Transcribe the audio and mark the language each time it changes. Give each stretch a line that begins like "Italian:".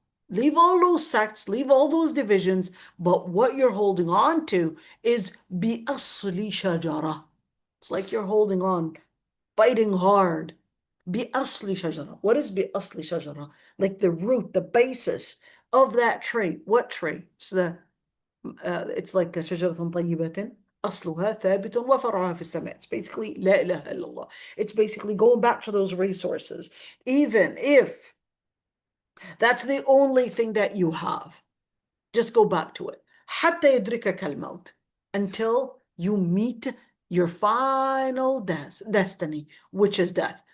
English: Leave all those sects, leave all those divisions, but what you're holding on to is
Arabic: بِأَصْلِ شَجَرَةٍ.
English: It's like you're holding on, fighting hard.
Arabic: بأصل شجرة.
English: What is
Arabic: بأصل شجرة?
English: Like the root, the basis of that tree. What tree? It's like
Arabic: شجرة طيبة أصلها ثابت وفرعها في السماء.
English: It's basically
Arabic: لا إله إلا الله.
English: It's basically going back to those resources. Even if that's the only thing that you have, just go back to it.
Arabic: حتى يدركك الموت.
English: Until you meet your final destiny, which is death.